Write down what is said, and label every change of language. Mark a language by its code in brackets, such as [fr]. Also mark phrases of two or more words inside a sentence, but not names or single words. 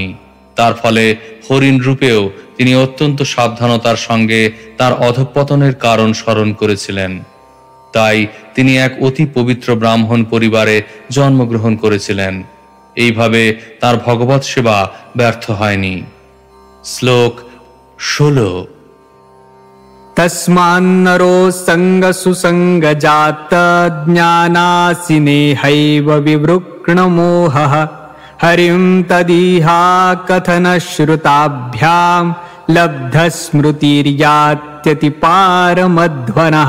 [bn] তার ফলে হরিণ রূপেও তিনি অত্যন্ত সাবধানতার সঙ্গে তার অধঃপতনের কারণ স্মরণ করেছিলেন। তাই তিনি এক অতি পবিত্র ব্রাহ্মণ পরিবারে জন্মগ্রহণ করেছিলেন। এইভাবে তার ভগবৎ সেবা ব্যর্থ হয়নি। শ্লোক 16। [sa] तस्मान्नरो संग सुसंग जात ज्ञानासिनेहैव विवृक्णमोहः हरिं तदिहा कथन श्रुताभ्यां लब्धस्मृतिर्यात्यति पारमध्वनः।